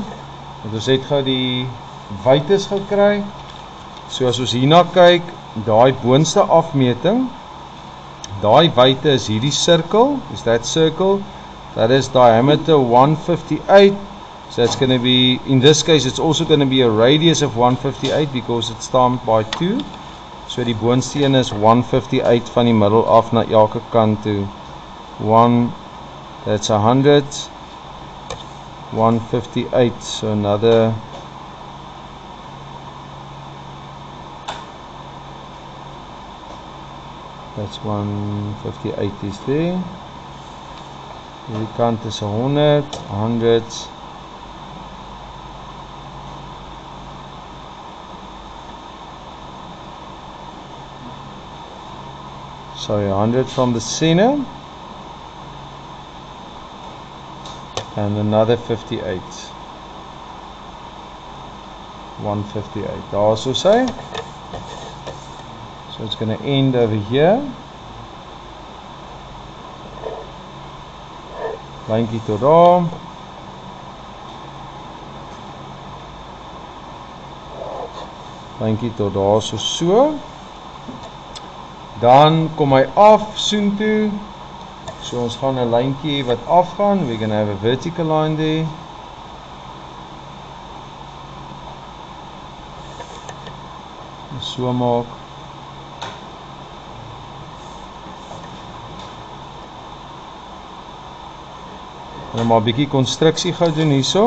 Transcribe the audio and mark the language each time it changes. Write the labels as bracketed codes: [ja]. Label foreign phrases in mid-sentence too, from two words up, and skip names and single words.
[af] Want ons het gou die wytes gekry. So as ons hierna kyk, daai boonste afmeting, daai wyte is hierdie sirkel, [en] is that circle, that is diameter 158. So it's going to be, in this case it's also going to be a radius of 158 because it's times by 2. [af] So die boonste een is 158 van die middel af na elke kant toe. 1, [en] that's 100. 158, so another that's 158 is there. [af] Hierdie kant is 100, 100. [en] Sorry, 100 from the center. And another 58. 158. Also say. So it's going to end over here. [af] Lyntjie tot daar. Lyntjie tot daar so. Dan kom hy af soontoe. So ons gaan 'n lyntjie wat afgaan. [en] We're going to have a vertical line there. [af] So maak. En maar 'n bietjie konstruksie gou doen hierso.